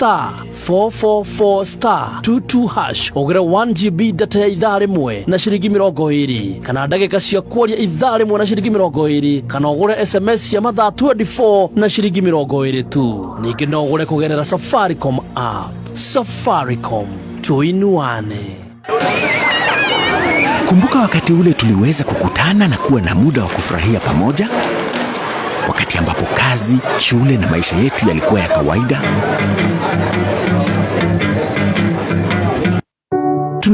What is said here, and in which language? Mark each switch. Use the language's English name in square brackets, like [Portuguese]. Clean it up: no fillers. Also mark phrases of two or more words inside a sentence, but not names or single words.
[Kikuyu] *444*22# ogere 1GB data ya ithaa rimwe na ciringi 20 kana ndagika cia kwaria ithaa rimwe na ciringi 20 kana ugure SMS ya mathaa 24 na ciringi 20 tu ningi no ugure kugerera Safaricom app Safaricom tuinuane. [Swahili] Kumbuka wakati ule tuliweza kukutana na kuwa na muda wa kufurahia pamoja, wakati ambapo kazi, shule na maisha yetu yalikuwa ya kawaida.